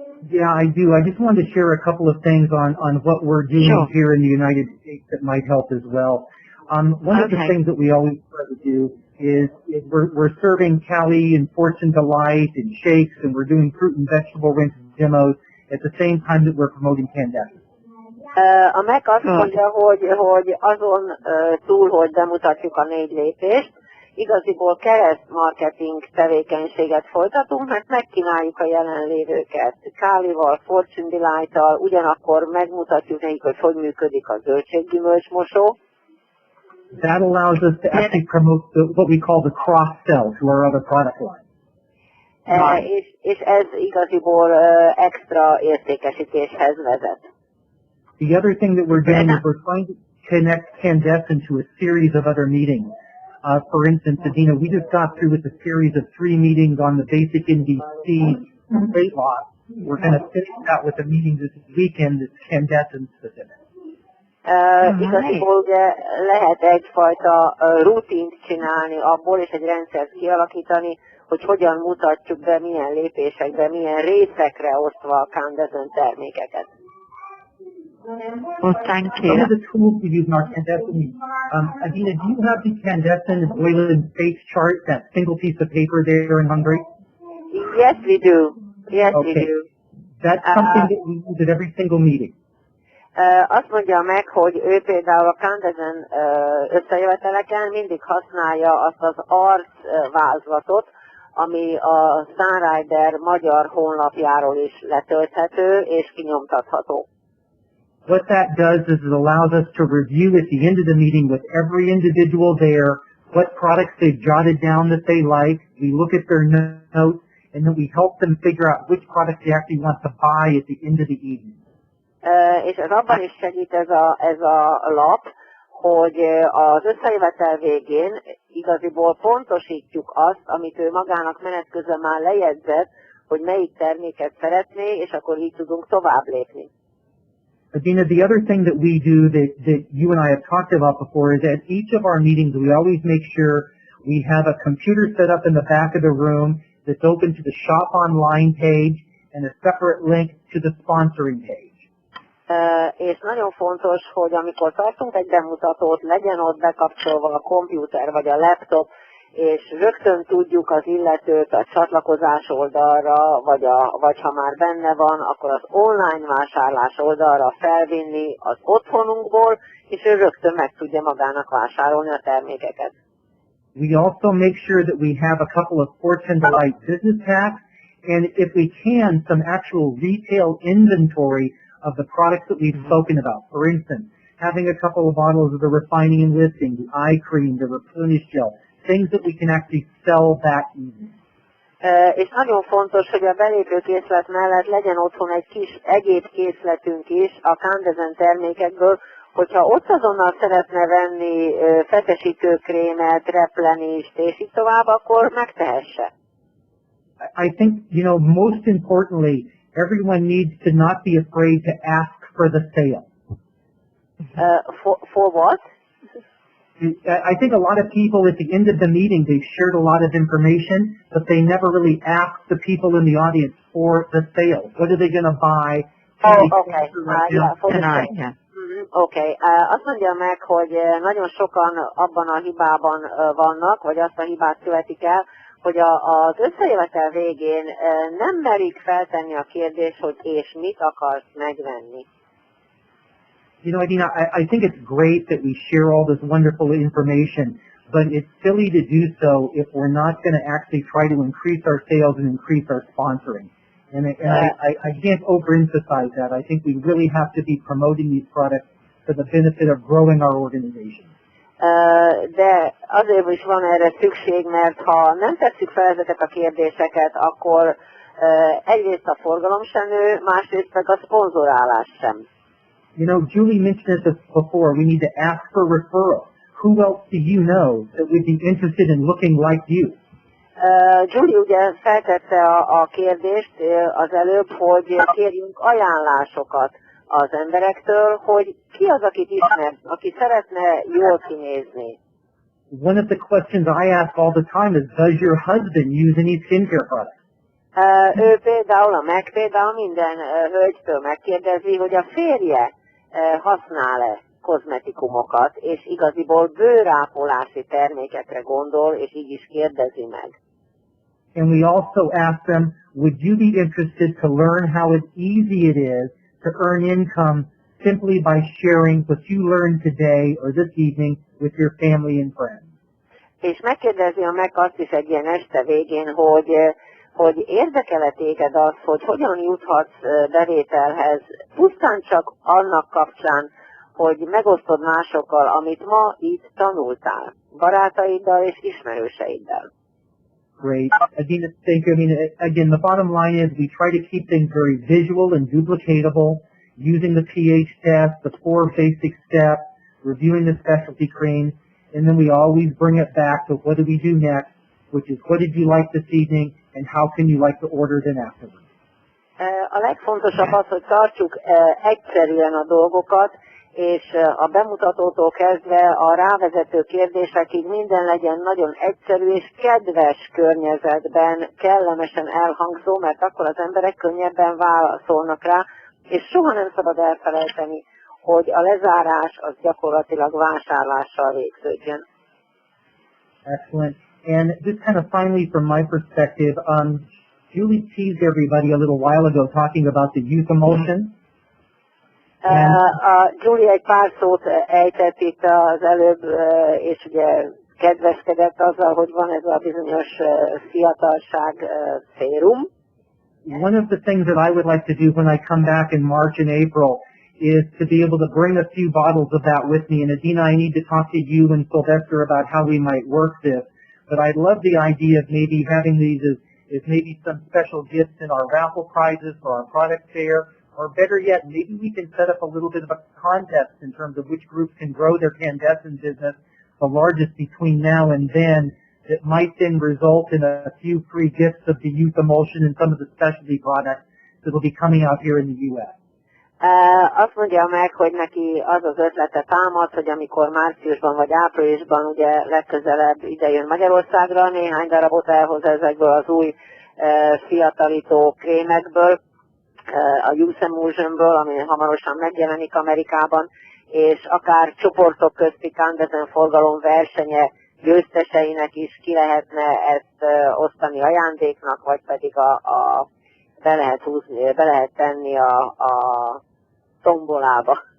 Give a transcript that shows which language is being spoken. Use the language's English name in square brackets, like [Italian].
[English] Yeah, I do. I just wanted to share a couple of things on what we're doing here in the United States that might help as well. One of the things that we always try to do is we're serving Cali and Fortune Delight and shakes, and we're doing fruit and vegetable rinse demos at the same time that we're promoting Kandesn. [Hungarian] A Mac azt mondja, hogy azon túl, hogy bemutatjuk a 4 lépést, igaziból keresztmarketing tevékenységet folytatunk, mert megkínáljuk a jelenlévőket. Kálival, Fortune Delight-tal, ugyanakkor megmutatjuk nekik, hogy hogy működik a zöldséggyümölcsmosó. [English] That allows us to actually promote what we call the cross-sell to our other product lines. [Hungarian] És ez igaziból extra értékesítéshez vezet. [English] The other thing that we're doing is we're trying to connect Kandesn to a series of other meetings. For instance, Adina, we just got through with a series of 3 meetings on the basic NDC weight loss. We're going to finish that with a meeting this weekend that's Kandesn specific. [Hungarian] Igaziból ugye lehet egyfajta rutint csinálni abból, és egy rendszert kialakítani, hogy hogyan mutatjuk be, milyen lépésekbe, milyen részekre osztva a Kandesn termékeket. [English] Well, thank you. Some of the tools we use in our Kandesn, Adina, do you have the Kandesn oil and face chart, that single piece of paper there in Hungary? Yes, we do. Yes, we do. That's something that we use at every single meeting. [Hungarian] Azt mondja meg, hogy ő például a Kandesn összejöveteleken mindig használja azt az arcvázlatot, ami a Sunrider magyar honlapjáról is letölthető és kinyomtatható. [English] What that does is it allows us to review at the end of the meeting with every individual there what products they've jotted down that they like. We look at their notes, and then we help them figure out which products they actually want to buy at the end of the evening. [Hungarian] És ez abban is segít ez a lap, hogy az összejövetel végén igaziból pontosítjuk azt, amit ő magának menet közben már lejegyzett, hogy melyik terméket szeretné, és akkor így tudunk tovább lépni. [English] Adina, the other thing that we do that you and I have talked about before is at each of our meetings we always make sure we have a computer set up in the back of the room that's open to the Shop Online page, and a separate link to the sponsoring page. [Hungarian] És nagyon fontos, hogy amikor tartunk egy bemutatót, legyen ott bekapcsolva a komputer vagy a laptop, és rögtön tudjuk az illetőt a csatlakozás oldalra, vagy ha már benne van, akkor az online vásárlás oldalra felvinni az otthonunkból, és ő rögtön meg tudja magának vásárolni a termékeket. [English] We also make sure that we have a couple of Fortune Delight business packs, and if we can, some actual retail inventory of the products that we've spoken about. For instance, having a couple of bottles of the refining and lifting, the eye cream, the replenish gel, things that we can actually sell that evening. [Hungarian] És nagyon fontos, hogy a belépőkészlet mellett legyen otthon egy kis egyéb készletünk is a Kandesn termékekből, hogyha ott azonnal szeretne venni fetesítőkrémet, replenist és így tovább, akkor megtehesse. [English] I think, most importantly, everyone needs to not be afraid to ask for the sale. For what? I think a lot of people at the end of the meeting, they've shared a lot of information, but they never really ask the people in the audience for the sale. What are they going to buy? Okay. Tonight, yeah. [Hungarian] Oké. Azt mondja meg, hogy nagyon sokan abban a hibában vannak, vagy azt a hibát követik el, hogy az összejövetel végén nem merik feltenni a kérdést, hogy és mit akarsz megvenni. [English] I think it's great that we share all this wonderful information, but it's silly to do so if we're not going to actually try to increase our sales and increase our sponsoring. And I can't overemphasize that. I think we really have to be promoting these products for the benefit of growing our organization. [Hungarian] De azért is van erre szükség, mert ha nem tesszük fel ezeket a kérdéseket, akkor egyrészt a forgalom sem nő, másrészt meg a szponzorálás sem. [English] Julie mentioned this before. We need to ask for referrals. Who else do you know that would be interested in looking like you? [Hungarian] Julie ugye feltette a kérdést az előbb, hogy kérjünk ajánlásokat az emberektől, hogy ki az, akit ismer, aki szeretne jól kinézni. [English] One of the questions I ask all the time is, does your husband use any skincare products? [Hungarian] Ő például, például minden hölgytől megkérdezi, hogy a férje használ-e kozmetikumokat, és igaziból bőrápolási termékekre gondol, és így is kérdezi meg. [English] And we also ask them, would you be interested to learn how easy it is to earn income simply by sharing what you learned today or this evening with your family and friends? [Hungarian] És megkérdezi meg azt is egy ilyen este végén, hogy érdekel-e téged az, hogy hogyan juthatsz bevételhez, pusztán csak annak kapcsán, hogy megosztod másokkal, amit ma itt tanultál, barátaiddal és ismerőseiddel. [English] Great. Again, the bottom line is we try to keep things very visual and duplicatable, using the pH test, the 4 basic steps, reviewing the specialty creams, and then we always bring it back to what do we do next, which is what did you like this evening, and how can you like to order them afterwards. [Hungarian] A legfontosabb az, hogy tartsuk egyszerűen a dolgokat, és a bemutatótól kezdve a rávezető kérdésekig minden legyen nagyon egyszerű és kedves környezetben, kellemesen elhangzó, mert akkor az emberek könnyebben válaszolnak rá, és soha nem szabad elfelejteni, hogy a lezárás az gyakorlatilag vásárlással végződjön. [English] Excellent. And just kind of finally from my perspective, Julie teased everybody a little while ago talking about the youth emulsion. [Hungarian] Julie egy pár szót ejtett itt az előbb, és ugye kedveskedett azzal, hogy van ez a bizonyos fiatalság szérum. [English] One of the things that I would like to do when I come back in March and April is to be able to bring a few bottles of that with me. And Adina, I need to talk to you and Sylvester about how we might work this. But I'd love the idea of maybe having these as maybe some special gifts in our raffle prizes for our product fair. Or better yet, maybe we can set up a little bit of a contest in terms of which groups can grow their Kandesn business the largest between now and then. That might then result in a few free gifts of the youth emulsion and some of the specialty products that will be coming out here in the U.S. [Hungarian] Azt mondja meg, hogy neki az az ötlete támad, hogy amikor márciusban vagy áprilisban ugye legközelebb ide jön Magyarországra, néhány darabot elhoz ezekből az új fiatalító krémekből, a Youth Emulsionből, ami hamarosan megjelenik Amerikában, és akár csoportok közti Kandesn forgalom versenye győzteseinek is ki lehetne ezt osztani ajándéknak, vagy pedig be lehet tenni a tombolába.